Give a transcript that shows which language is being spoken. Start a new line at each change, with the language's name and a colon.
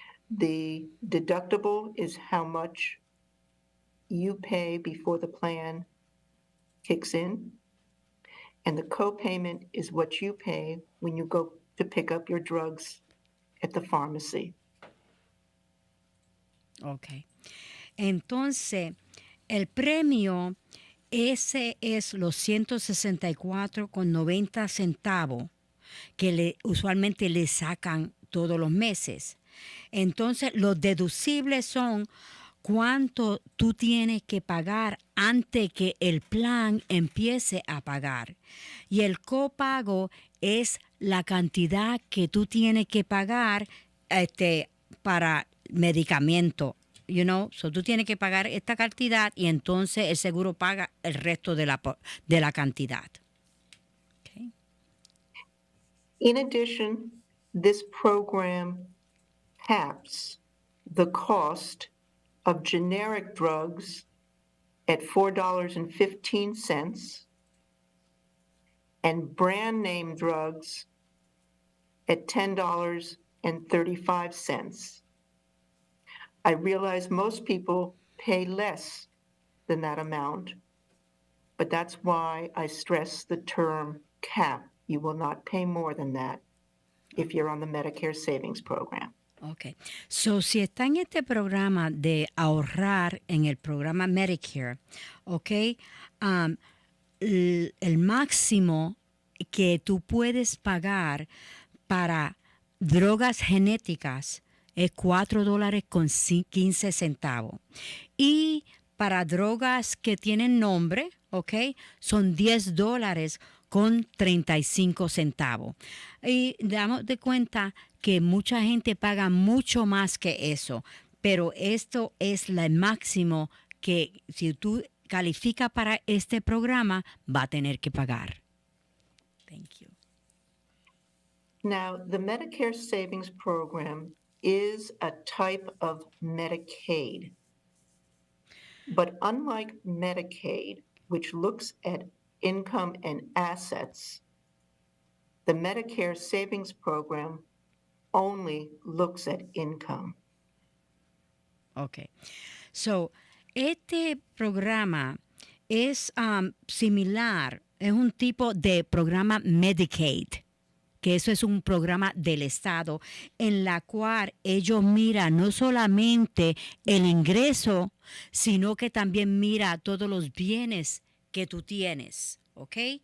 English: The deductible is how much you pay before the plan kicks in. And the copayment is what you pay when you go to pick up your drugs at the pharmacy.
Spanish: Ok. Entonces, el premio, ese es los $164.90 que usualmente le sacan todos los meses. Entonces, los deducibles son cuánto tú tienes que pagar antes que el plan empiece a pagar. Y el copago es la cantidad que tú tienes que pagar para medicamento. So tú tienes que pagar esta cantidad y entonces el seguro paga el resto de la cantidad. Okay.
English: In addition, this program caps the cost of generic drugs at $4.15 and brand name drugs at $10.35. I realize most people pay less than that amount, but that's why I stress the term cap. You will not pay more than that if you're on the Medicare Savings Program.
Spanish: Ok. So, si está en este programa de ahorrar en el programa Medicare, ok, el máximo que tú puedes pagar para drogas genéticas es $4.15. Y para drogas que tienen nombre, ok, son $10.35. Y damos de cuenta que mucha gente paga mucho más que eso, pero esto es el máximo que si tú calificas para este programa va a tener que pagar.
English: Thank you. Now, the Medicare Savings Program is a type of Medicaid. But unlike Medicaid, which looks at income and assets, the Medicare Savings Program only looks at income.
Spanish: Ok. So, este programa es similar, es un tipo de programa Medicaid, que eso es un programa del Estado, en la cual ellos miran no solamente el ingreso, sino que también mira todos los bienes que tú tienes, ¿ok?